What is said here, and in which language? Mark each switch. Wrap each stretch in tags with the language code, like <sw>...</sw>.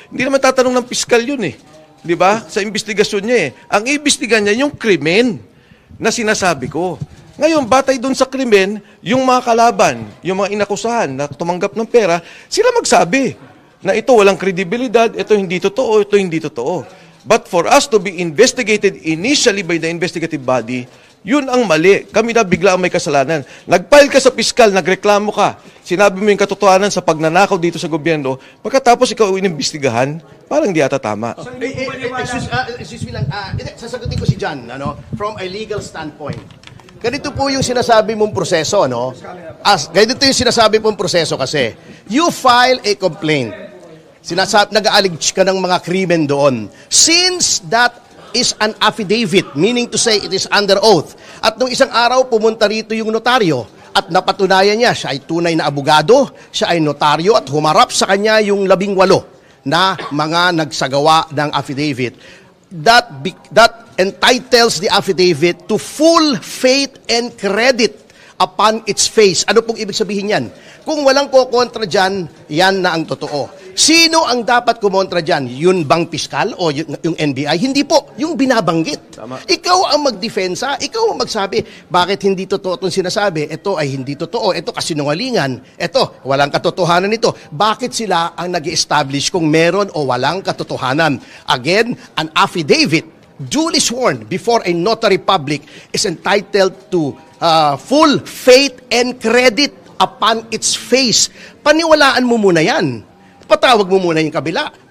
<tl>Hindi naman tatanong ng piskal yun eh. Di ba? Sa investigasyon niya eh. Ang iimbestigahan niya yung krimen na sinasabi ko. Ngayon, batay doon sa krimen, yung mga kalaban, yung mga inakusahan na tumanggap ng pera, sila magsabi na ito walang kredibilidad, ito hindi totoo, ito hindi totoo.</tl> <en>But for us to be investigated initially by the investigative body,</en> <tl>yun ang mali. Kami na bigla ang may kasalanan. Nag-file ka sa piskal, nagreklamo ka, sinabi mo yung katotohanan sa pagnanakaw dito sa gobyerno, pagkatapos ikaw inimbestigahan, parang di ata tama. So, hindi po</tl> <en>Excuse me</en> <tl>lang, sasagutin ko si John,</tl> <en>from a legal standpoint.</en> <tl>Ganito po yung sinasabi mong proseso, ganito yung sinasabi mong proseso kasi,</tl> <en>you file a complaint.</en> <tl>Nag-aalig ka ng mga krimen doon.</tl> <en>Since that is an affidavit, meaning to say it is under oath.</en> <tl>At nung isang araw, pumunta rito yung notaryo at napatunayan niya, siya ay tunay na abogado, siya ay notaryo at humarap sa kanya yung 18 na mga nagsagawa ng affidavit.</tl> <en>That entitles the affidavit to full faith and credit upon its face.</en> <tl>Ano pong ibig sabihin yan? Kung walang kokontra dyan, yan na ang totoo. Sino ang dapat kumontra dyan? Yun bang piskal o yung NBI? Hindi po. Yung binabanggit. Tama. Ikaw ang magdefensa. Ikaw ang magsabi, bakit hindi totoo itong sinasabi? Ito ay hindi totoo. Ito kasinungalingan. Ito, walang katotohanan nito. Bakit sila ang nag-establish kung meron o walang katotohanan?</tl> <en>Again, an affidavit duly sworn before a notary public is entitled to full faith and credit upon its face.</en> <tl>Paniwalaan mo muna yan. Patawag mo muna yung kabila.</tl>